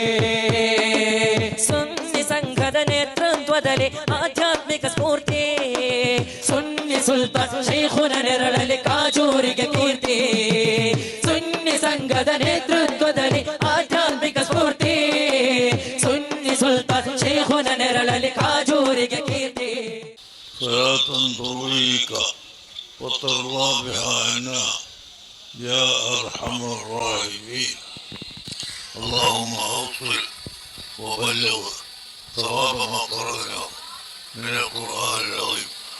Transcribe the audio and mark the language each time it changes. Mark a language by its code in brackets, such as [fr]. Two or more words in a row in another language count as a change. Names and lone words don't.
[kn] ಸುನ್ನಿ ಸಂಘದ ನೇತೃತ್ವದಲ್ಲಿ ಆಧ್ಯಾತ್ಮಿಕ ಸ್ಫೂರ್ತಿ, ಸುನ್ನಿ ಸುಲ್ತಾನ್ ಶೈಖುನಾ ನೆರಳಲ್ಲಿ ಕಾಜೂರಿಗೆ ಕೀರ್ತಿ. ಸುನ್ನಿ ಸಂಘದ ನೇತೃತ್ವದಲ್ಲಿ ಆಧ್ಯಾತ್ಮಿಕ ಸ್ಫೂರ್ತಿ, ಸುನ್ನಿ ಸುಲ್ತಾನ್ ಶೈಖುನಾ ನೆರಳಲ್ಲಿ ಕಾಜೂರಿಗೆ ಕೀರ್ತಿ. [ar] صلاة ترويك وترضى بها عنا يا أرحم الراحمين. اللهم أوصل وبلغ ثواب ما قرأنا من القرآن العظيم